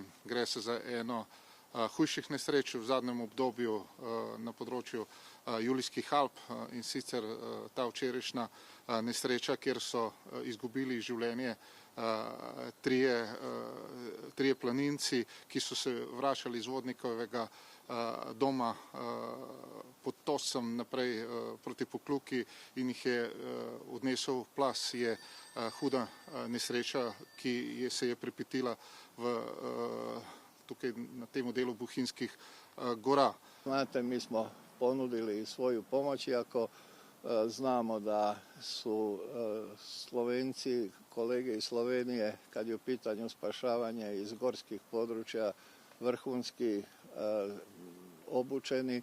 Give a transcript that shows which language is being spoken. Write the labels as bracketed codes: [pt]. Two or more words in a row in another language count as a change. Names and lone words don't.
[sl] Gre se za eno hujših nesreč v zadnjem obdobju na področju Julijskih Alp, in sicer ta včerajšnja nesreča, kjer so izgubili življenje trije planinci, ki so se vračali iz Vodnikovega doma pod Toscem naprej proti Pokljuki in jih je odnesel plaz. Je huda nesreča, ki se je pripetila tukaj na tem delu Bohinjskih gora. [hr] Znate, mi smo ponudili svoju pomoć, iako znamo da su Slovenci, kolege iz Slovenije, kad je u pitanju spašavanje iz gorskih područja, vrhunski obučeni.